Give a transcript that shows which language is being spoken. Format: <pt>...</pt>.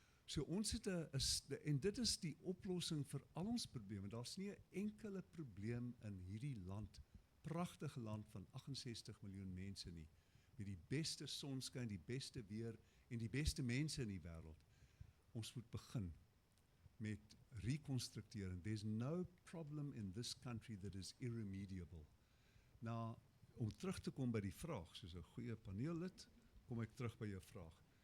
<af>So ons het en dit is die oplossing vir al ons probleme. Daar's nie 'n enkele probleem in hierdie land, pragtige land van 68 miljoen mense nie, met die beste sonskyn, die beste weer en die beste mense in die wêreld. Ons moet begin met reconstructering.</af> <en>There's no problem in this country that is irremediable.</en> <af>Nou, om terug te kom by die vraag, soos 'n goeie paneellid, kom ek terug by jou vraag.</af>